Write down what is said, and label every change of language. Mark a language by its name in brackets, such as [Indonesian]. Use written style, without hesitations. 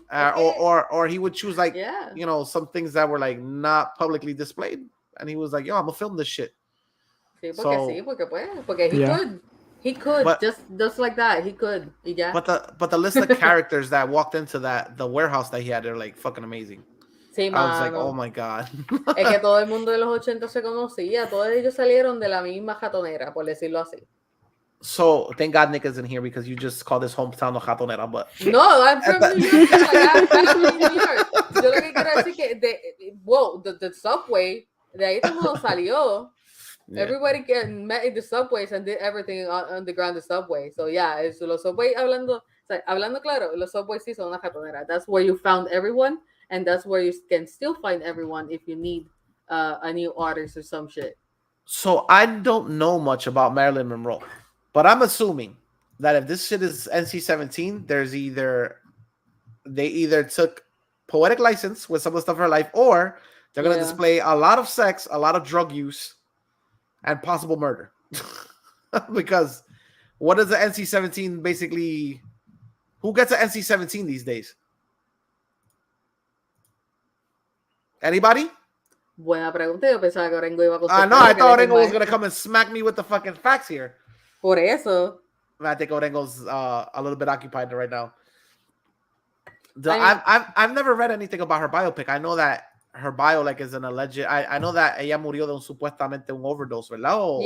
[English] Or he would choose like you know, some things that were like not publicly displayed, and he was like, yo, I'm gonna film this shit. [Spanish] Sí, porque [English] he could but, just like that, he could. [Spanish] Y ya. [English] But the list of characters that walked into the warehouse that he had, they're like fucking amazing. [Spanish] Sí, [English] I was like, oh my god. [Spanish] Es que todo el mundo de los 80 se conocía, todos ellos salieron de la misma jatonera, por decirlo así. [English] So thank God Nick isn't here because you just called his hometown the jatonera, but no, I'm from New York. I'm from New York. [Spanish] Yo lo que quiero decir que [English] the subway, [Spanish] de ahí todo el mundo salió. [English] Yeah. Everybody met in the subways and did everything underground the subway. [Spanish] So yeah, los subways, hablando claro, los subways sí son una jatonera. [English] That's where you found everyone, and that's where you can still find everyone if you need a new artist or some shit. So I don't know much about Marilyn Monroe, but I'm assuming that if this shit is NC-17, they either took poetic license with some of the stuff in her life, or they're going to display a lot of sex, a lot of drug use, and possible murder. Because what is the NC-17 basically? Who gets an NC-17 these days? Anybody? [Spanish] Buena pregunta. Yo pensaba que Orengo iba a contestar. [English] No, I thought Orengo was going to come and smack me with the fucking facts here. [Spanish] Por eso. [English] I think Orengo's a little bit occupied right now. I've never read anything about her biopic. I know that her bio like is an alleged. I know that [Spanish] ella murió de supuestamente un overdose, ¿verdad?